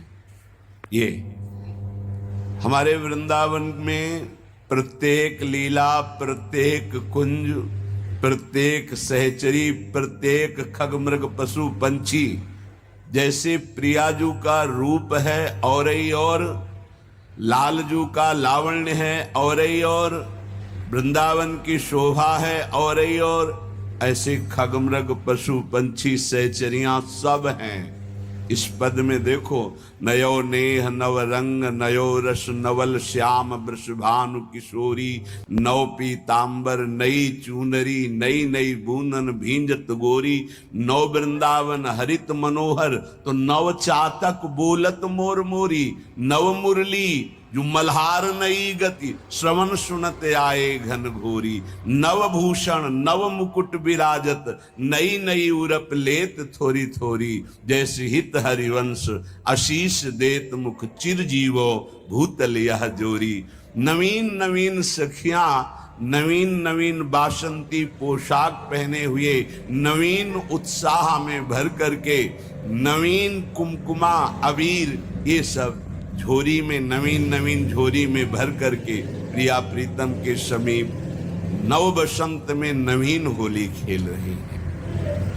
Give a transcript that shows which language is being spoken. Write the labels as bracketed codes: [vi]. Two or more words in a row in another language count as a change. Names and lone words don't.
[hi] ये हमारे वृंदावन में प्रत्येक लीला, प्रत्येक कुंज, प्रत्येक सहचरी, प्रत्येक खगमृग पशु पंछी जैसे प्रियाजू का रूप है और ही और, लालजू का लावण्य है और ही और, वृंदावन की शोभा है और ही और, ऐसे खगमृग पशु पंछी सहचरियां सब हैं। इस पद में देखो, [bra] नयो नेह नव रंग, नयो रस नवल श्याम वृषभानु किशोरी, नव पीतांबर नई चूनरी, नई नई बूंदन भींजत गोरी, नव वृंदावन हरित मनोहर, तो नव चातक बोलत मोर मोरी, नव मुरली जो मल्हार नई गति, श्रवण सुनत आए घन घोरी, नव भूषण नव मुकुट विराजत, नई नई उरप लेत थोरी थोरी, जैसे हित हरिवंश आशीष देत मुख चिर जीवो भूतल यह जोरी। [hi] नवीन नवीन सखियां नवीन नवीन बासंती पोशाक पहने हुए नवीन उत्साह में भर करके, नवीन कुमकुमा अबीर ये सब झोरी में, नवीन नवीन झोरी में भर करके प्रिया प्रीतम के समीप नव बसंत में नवीन होली खेल रहे हैं।